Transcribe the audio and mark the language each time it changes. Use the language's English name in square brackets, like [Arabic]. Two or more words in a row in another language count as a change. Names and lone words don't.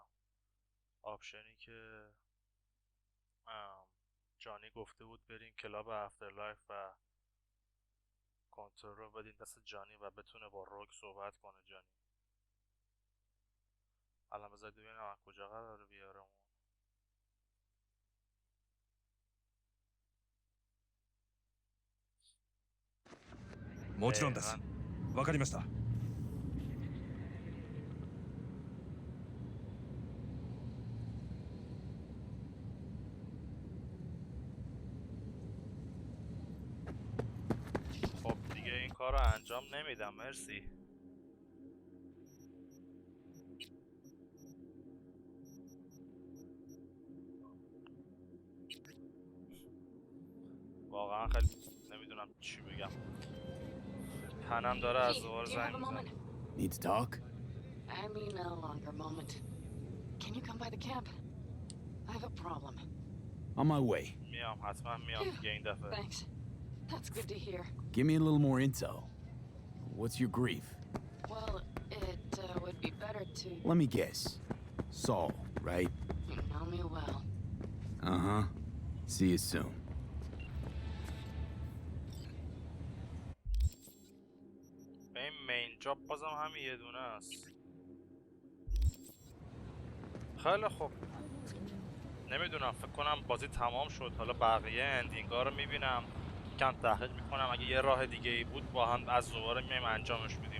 [Persian] آپشنی که جانی گفته بود بریم کلاب افترلایف و کنترل رو بدین دست جانی و بتونه با روگ صحبت کنه جانی. الان بذارید ببینم کجا قراره بیارمون. [Japanese] もちろんです。わかりました。 [Persian] خب دیگه این کار رو انجام نمیدم، مرسی. واقعا خیلی نمیدونم چی بگم. تنم داره از دوباره زنگ میزنه. [English] Need to talk? I mean no longer moment. Can you come by the camp? I have a problem. On my way. [Persian] میام حتما میام دیگه این دفعه. [English] Thanks. That's good to hear. Give me a little more info. What's your grief? Well, it would be better to... Let me guess. Saul, right? You know me well. Uh-huh. See you soon. [Persian] این [English] main job [Persian] بازم همین یه دونه است. خیلی خوب. نمیدونم، فکر کنم بازی تمام شد. حالا بقیه اندینگا رو میبینم، کم تحقیق میکنم، اگه یه راه دیگه ای بود با هم از دوباره میایم انجامش میدیم.